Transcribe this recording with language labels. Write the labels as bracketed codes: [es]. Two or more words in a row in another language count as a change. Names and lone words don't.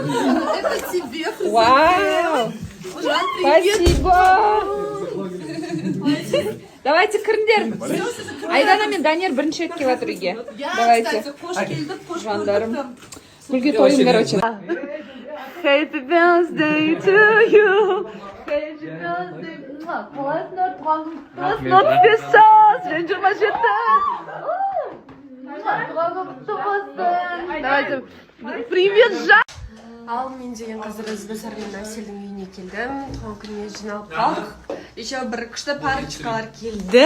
[ru] Это тебе. Вау! Спасибо! Давайте кіріңдер. [kk] Айдана мен Данияр бірінші рет келіп жатыр үйге. [ru] Давайте. Жандарым. [kk] Гүлге тойын, [ru] короче. [en] Happy birthday to you. Happy birthday. [kk] Қалайсыңдар? Туған күн құтты болсын. Сен 27. [ru] Давайте. Привет, Жан! [kk] Ал мен деген қазір Өзбасармен Әселдің үйіне келдім. Туған күніне жиналып қалдық. Еще бір күшті парочкалар келді.